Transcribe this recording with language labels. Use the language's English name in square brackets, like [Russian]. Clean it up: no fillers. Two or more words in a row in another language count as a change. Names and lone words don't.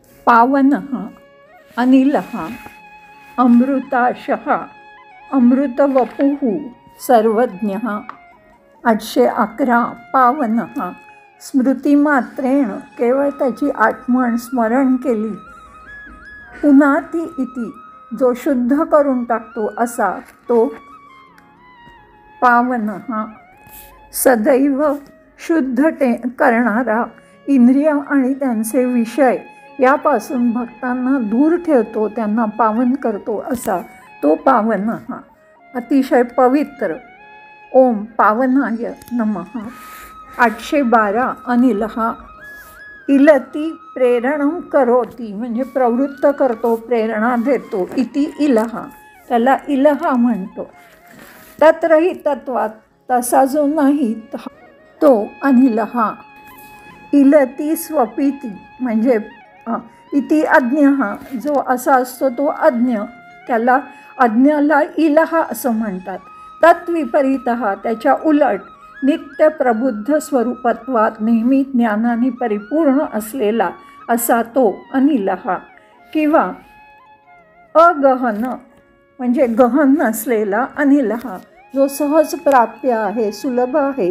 [Sanskrit] पावनः अनिलः अमृताशः अमृतवपुः सर्वज्ञः। [Marathi] 811 [Sanskrit] पावनः स्मृतिमात्रेण [Marathi] केवळ त्याची आठवण स्मरण केली [Sanskrit] पुनाती इति [Marathi] जो शुद्ध करून टाकतो असा तो पावनः। सदैव शुद्ध करणारा इंद्रिय आणि त्यांचे विषय यापासून भक्तांना दूर ठेवतो, त्यांना पावन करतो असा तो पावनः। अतिशय पवित्र। [Sanskrit] ओम पावनाय नमः। [Marathi] 812 [Sanskrit] अनिलः इलती प्रेरणं करोती [Marathi] म्हणजे प्रवृत्त करतो, प्रेरणा देतो। [Sanskrit] इति इलः [Marathi] त्याला इलः म्हणतो। [Sanskrit] तत्रही तत्वात [Marathi] तसा जो नाही तो अनिलः। [Sanskrit] इलती स्वपिती [Marathi] म्हणजे [Sanskrit] इति अज्ञः [Marathi] जो असा असतो तो अज्ञ, त्याला अज्ञाला इलः असं म्हणतात। तत्विपरीतः त्याच्या उलट [Sanskrit] नित्य प्रबुद्ध स्वरूपत्वात [Marathi] नेहमी ज्ञानाने परिपूर्ण असलेला असा तो अनिलः। किंवा अगहन म्हणजे गहन नसलेला अनिलः जो सहज प्राप्य आहे, सुलभ आहे।